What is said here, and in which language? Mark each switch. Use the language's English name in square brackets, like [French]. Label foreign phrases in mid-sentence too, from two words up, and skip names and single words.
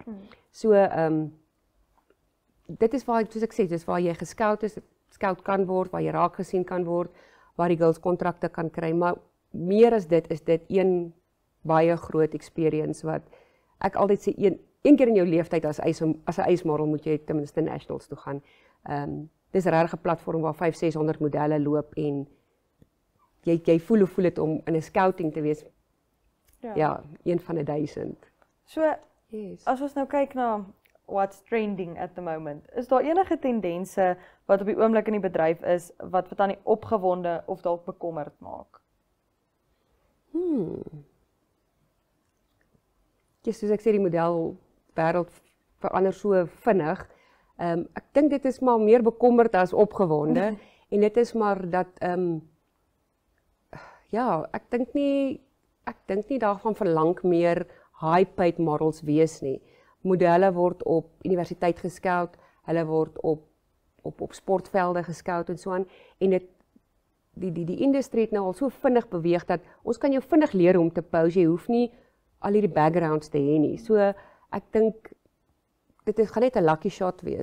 [Afrikaans] So dit is waar, soos ek sê, dis waar jy gescout is, scout kan word, waar jy raak gesien kan word, waar die girls kontrakte kan kry, maar meer as dit is dit een baie groot experience wat ek altyd sê een keer in jou leeftyd as 'n ysmodel moet jy ten minste nationals toe gaan. Dis 'n regte platform waar 500-600 modelle loop en jy voel hoe voel dit om in 'n scouting te wees. Ja, een van 1000. So, yes. As ons nou kyk na [English] what's trending at the moment, [Afrikaans] is daar enige tendense wat op die oomblik in die bedryf is wat vir Tannie opgewonde of dalk bekommerd maak? Ja, soos ek sê, die modelwêreld verander so vinnig. Ek dink dit is maar meer bekommerd as opgewonde en dit is maar dat ja, ek dink nie daarvan verlang meer [English] high-paid models [Afrikaans] wees nie. Modelle word op universiteit gescout, hulle word op sportvelde gescout en so aan en die industrie het nou al so vinnig beweeg dat ons kan jou vinnig leer om te pose, jy hoef nie al hierdie backgrounds te hê nie. So ek dink dit gaan net 'n [English] lucky shot [Afrikaans] wees.